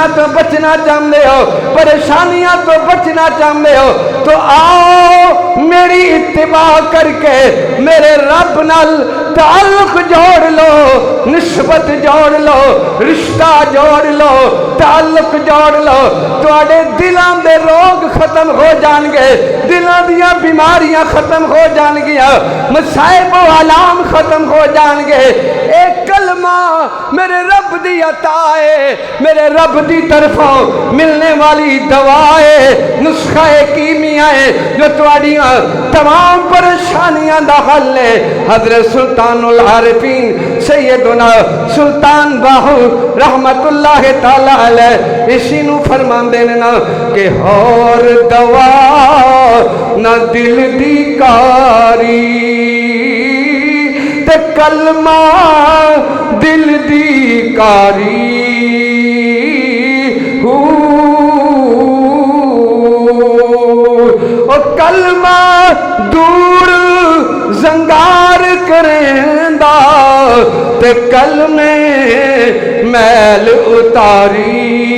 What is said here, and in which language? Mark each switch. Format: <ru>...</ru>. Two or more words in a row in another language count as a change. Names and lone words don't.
<pa>تو بچنا چاہندے ہو، پریشانیاں تو بچنا چاہندے ہو، تو آؤ میری اتباع کر کے میرے رب نال تعلق جوڑ لو، نسبت جوڑ لو، رشتہ جوڑ لو، تعلق جوڑ لو، تواڈے دلاں دے روگ ختم ہو جان گے، دلاں دیاں بیماریاں ختم ہو جان گیا، مصائب و آلام ختم ہو جان گے۔ ایک کلمہ میرے رب دی عطا ہے، میرے رب دی طرفوں ملنے والی دوا ہے، نسخہ کیمیا ہے جو تواڈیاں تمام پریشانیاں دا حل ہے۔ حضرت سلطان العارفین سیدنا سلطان باہو رحمت اللہ تعالی علیہ اسی نو فرماندے نے نا کہ اور دوا نہ دل دی کاری تے کلمہ دل دی کاری، او کلمہ دور زنگار کریندا تے کلمے میل اتاری،</pa>